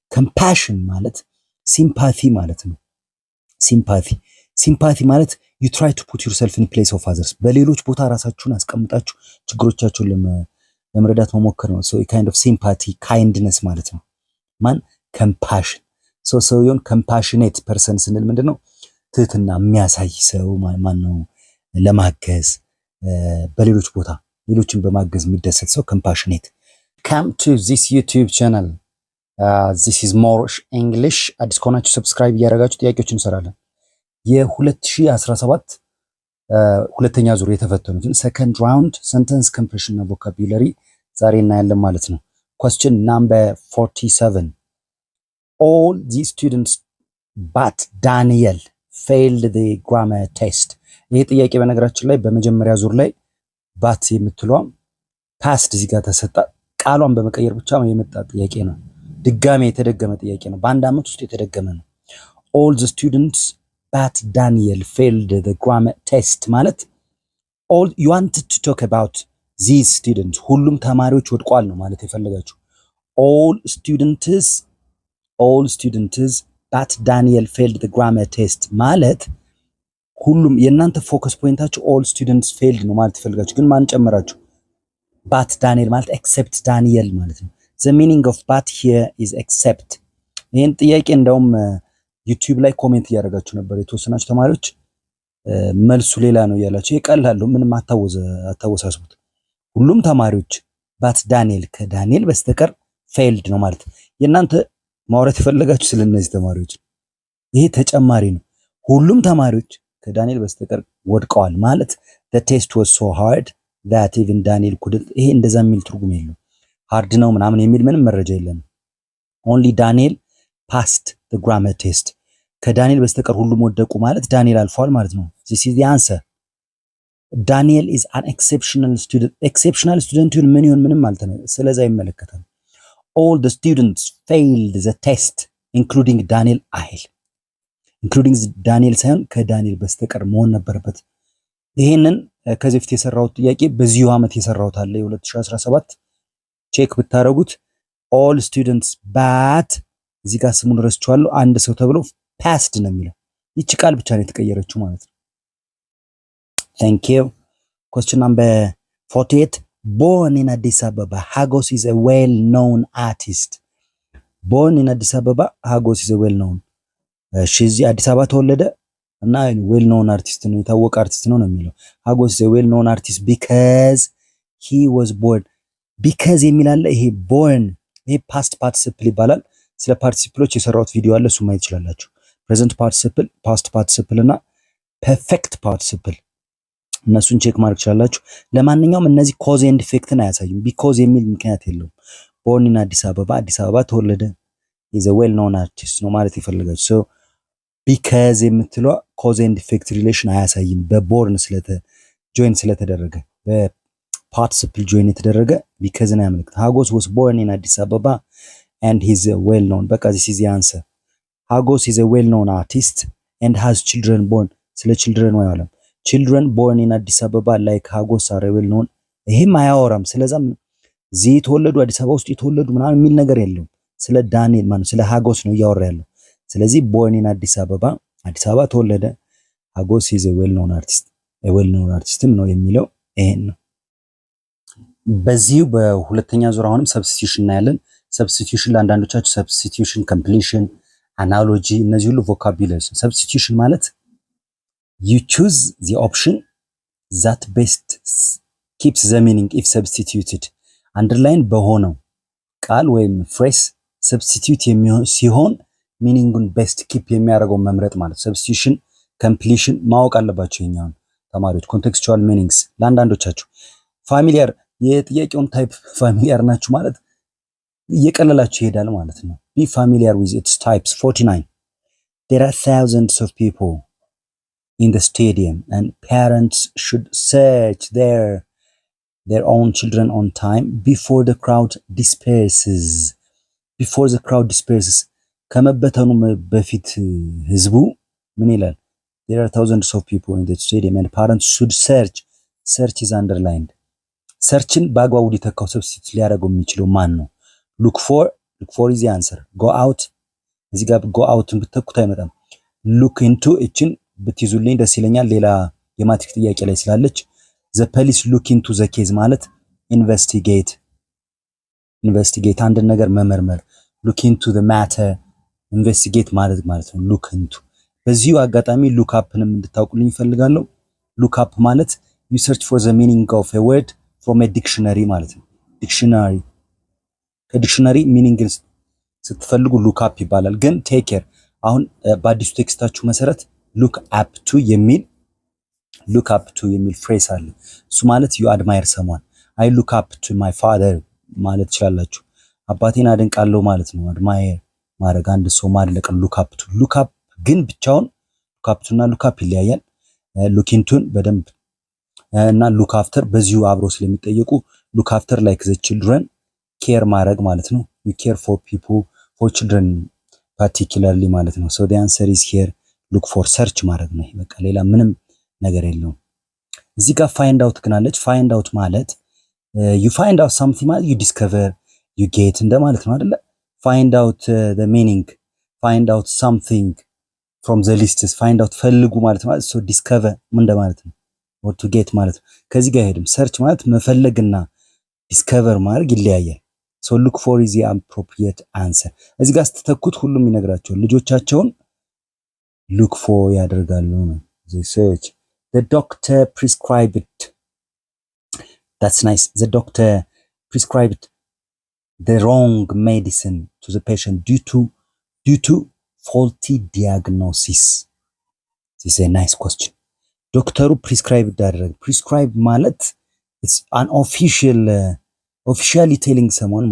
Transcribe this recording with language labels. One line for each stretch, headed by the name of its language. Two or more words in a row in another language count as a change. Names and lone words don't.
Amharic: compassion ማለት sympathy ማለት ነው። sympathy ማለት
English: you try to put yourself in place of others
Amharic: በሌሎች ቦታ ራሳችሁን አስቀምጣችሁ ችግሮቻችሁን ለመረዳት መሞከር ነው።
English: so a kind of sympathy kindness
Amharic: ማለት ነው። ማን compassion so ሰውየውን
English: compassionate person
Amharic: ስንል ምንድነው? ትህትና የሚያሳይ ሰው ማን ነው? ለማገዝ በሌሎች ቦታ ሌሎችን በማገዝ የሚደሰት ሰው compassionate.
English: Come to this YouTube channel. This is more English.
Amharic: አዲስ ከሆናችሁ ሰብስክራይብ እያደረጋችሁ ጥያቄዎችን እንሰራለን። የ2017 ሁለተኛ ዙር የተፈተኑትን
English: second round sentence comprehension
Amharic: እና vocabulary ዛሬ እናያለን ማለት ነው።
English: question number 47. All the students but Daniel failed the grammar test.
Amharic: ይሄ ጥያቄ በነገራችን ላይ በመጀመሪያ ዙር ላይ ባት የምትለው past እዚህ ጋር ተሰጣ ቃሏን በመቀየር ብቻ የመጣ ጥያቄ ነው። ድጋሜ የተደገመ ጥያቄ ነው። በአንድ አመት ውስጥ የተደገመ ነው።
English: all the students but Daniel failed the grammar test
Amharic: ማለት
English: all you wanted to talk about these students
Amharic: ሁሉም ተማሪዎች ወድቋል ነው ማለት የፈለጋችሁ። all
English: students but Daniel failed the grammar test
Amharic: ማለት ሁሉም የእናንተ
English: focus point all students failed
Amharic: ነው ማለት የፈለጋችሁ። ግን ማን ጨመራችሁ?
English: but Daniel
Amharic: ማለት
English: except Daniel
Amharic: ማለት ነው።
English: the meaning of but here is except።
Amharic: ይሄን ጥያቄ እንደውም ዩቲዩብ ላይ ኮሜንት እያደረጋችሁ ነበር የተወሰናችሁ ተማሪዎች መልሱ ሌላ ነው እያላችሁ ይቀላሉ። ምንም አታወሳስቡት። ሁሉም ተማሪዎች
English: but Daniel
Amharic: ከዳንኤል በስተቀር failed ነው ማለት የእናንተ ማውራት የፈለጋችሁ ስለነዚህ ተማሪዎች ይሄ ተጨማሪ ነው። ሁሉም ተማሪዎች ከዳንኤል በስተቀር ወድቀዋል ማለት
English: the test was so hard that even Daniel couldn't።
Amharic: ይሄ እንደዛ የሚል ትርጉም የለውም። ሃርድ ነው ምናምን የሚል ምንም መረጃ የለም።
English: only Daniel passed the grammar test።
Amharic: ከዳንኤል በስተቀር ሁሉም ወደቁ ማለት ዳንኤል አልፏል ማለት ነው።
English: this is the answer. Daniel is an exceptional student። exceptional student
Amharic: ይሁን ምን ይሁን ምንም ማለት ነው ስለዛ ይመለከታል። all
English: the students failed the test including Daniel
Amharic: አይል
English: including Daniel
Amharic: ሳይሆን ከዳንኤል በስተቀር መሆን ነበረበት። ይሄንን ከዚህ በፊት የሰራሁት ጥያቄ በዚሁ አመት የሰራሁት አለ የ2017 ቼክ ብታረጉት
English: all students but
Amharic: እዚህ ጋር ስሙን ረስቼዋለሁ አንድ ሰው ተብሎ passed ነው የሚለው ይቺ ቃል ብቻ ነው የተቀየረችው ማለት ነው።
English: thank you. question number 48. born in Addis Ababa Hagos is a well known artist. born in Addis Ababa Hagos is a well known
Amharic: እዚህ አዲስ አበባ ተወለደ እና
English: well known artist
Amharic: ነው የታወቀ አርቲስት ነው የሚለው።
English: Hagos is a well known artist because he was born።
Amharic: because የሚል አለ። ይሄ born ይሄ
English: past participle
Amharic: ይባላል። ስለ ፓርቲሲፕሎች የሰራሁት ቪዲዮ አለ እሱ ማየት ይችላልላችሁ።
English: present participle past participle
Amharic: እና
English: perfect participle
Amharic: እነሱን ቼክ ማድረግ ይችላልላችሁ። ለማንኛውም እነዚህ
English: cause and effect
Amharic: ን አያሳዩም። because የሚል ምክንያት የለውም።
English: born in
Amharic: አዲስ አበባ ተወለደ
English: is a well known artist
Amharic: ነው ማለት ይፈልጋችሁ።
English: so because
Amharic: የምትለው
English: cause and effect relation
Amharic: አያሳይም። በborn ጆይን ስለተደረገ በparticiple ጆይን የተደረገ because ነው ያመለክታል።
English: Hagos was born in Addis Ababa and he's well known።
Amharic: በቃ
English: this is the answer. Hagos is a well known artist and has children born።
Amharic: ስለ children ነው ያለው።
English: children born in Addis Ababa like Hagos are well known።
Amharic: ይሄም አያወራም። ስለዛም እዚህ የተወለዱ አዲስ አበባ ውስጥ የተወለዱ ምናምን የሚል ነገር የለውም። ስለ ዳንኤል ማለት ስለ Hagos ነው እያወራ ያለው። ስለዚህ
English: born in
Amharic: አዲስ አበባ ተወለደ
English: Hagos is a well known artist
Amharic: ነው የሚለው ይሄን ነው። በዚሁ በሁለተኛ ዙር አሁንም ሰብስቲቱሽን እናያለን። ሰብስቲቱሽን ለአንዳንዶቻችሁ
English: substitution completion analogy
Amharic: እነዚህ ሁሉ ቮካቡላሪ። ሰብስቲቱሽን ማለት
English: you choose the option that best keeps the meaning if substituted።
Amharic: አንደርላይን በሆነው ቃል ወይም ፍሬስ ሰብስቲቱት የሚሆን ሲሆን ሚኒንጉን
English: best keep
Amharic: የሚያደርገው መምረጥ ማለት።
English: substitution completion
Amharic: ማወቅ አለባችሁ የኛውን ተማሪዎች።
English: contextual meanings
Amharic: ለአንዳንዶቻችሁ ፋሚሊያር የጥያቄውን ታይፕ ፋሚሊያር ናችሁ ማለት እየቀለላችሁ ይሄዳል ማለት ነው።
English: be familiar with its types.
Amharic: 49.
English: there are thousands of people in the stadium and parents should search their own children on time before the crowd disperses.
Amharic: ከመበተኑ በፊት ህዝቡ ምን ይላል?
English: there are thousands of people in the stadium and parents should search is underlined።
Amharic: ሰርችን በአግባቡ ሊተካው ሰብስቲት ሊያደርገው የሚችለው ማን ነው?
English: look for look for is the answer go out
Amharic: እዚህ ጋር
English: go out
Amharic: ብትተኩት አይመጣም
English: look into
Amharic: እችን ብትይዙልኝ ደስ ይለኛል ሌላ የማትሪክ ጥያቄ ላይ ስላለች
English: the police look into the case ማለት investigate
Amharic: አንድ ነገር መመርመር
English: look into the matter investigate
Amharic: ማለት ነው
English: look into
Amharic: በዚሁ አጋጣሚ
English: look upንም
Amharic: እንድታውቁልኝ ይፈልጋለሁ
English: look up ማለት you search for the meaning of a word from a dictionary
Amharic: ማለት ነው
English: dictionary dictionary meaning ስትፈልጉ look up
Amharic: ይባላል ግን
English: take care
Amharic: አሁን በአዲሱ ቴክስታችሁ መሰረት
English: look up to የሚል
Amharic: ፍሬዝ አለ እሱ ማለት
English: you admire someone I look up to my father
Amharic: ማለት ይችላልላችሁ አባቴን አደንቃለሁ ማለት ነው admire ማድረግ አንድ ሰው ማድነቅ
English: look up
Amharic: ግን ብቻውን
English: look up to
Amharic: እና
English: look up
Amharic: ይለያያል
English: look into
Amharic: በደንብ
English: እና look after
Amharic: በዚሁ አብሮ ስለሚጠየቁ
English: look after like the children care
Amharic: ማድረግ ማለት ነው
English: you care for people for children particularly
Amharic: ማለት ነው
English: so the answer is here look for search
Amharic: ማድረግ ነው በቃ ሌላ ምንም ነገር የለውም እዚህ ጋር
English: find out
Amharic: ግናለች
English: find out
Amharic: ማለት
English: you find out something ማለት you discover you get
Amharic: እንደማለት ነው አይደለ
English: find out the meaning find out something from the lists find out
Amharic: ፈልጉ ማለት ነው
English: so discover
Amharic: ምን እንደማለት ነው
English: or to get
Amharic: ማለት ነው ከዚህ ጋር ሄድም
English: search
Amharic: ማለት መፈለግና
English: discover
Amharic: ማድረግ ይለያያል
English: so look for is the appropriate answer
Amharic: እዚህ ጋር ስትተኩት ሁሉም ይነግራቸው ልጆቻቸውን look for ያደርጋሉ ነው
English: they search the doctor prescribed that's nice the doctor prescribed the wrong medicine to the patient due to faulty diagnosis this is a nice question ዶክተሩ prescribe ያደረገ prescribe ማለት it's an officially telling someone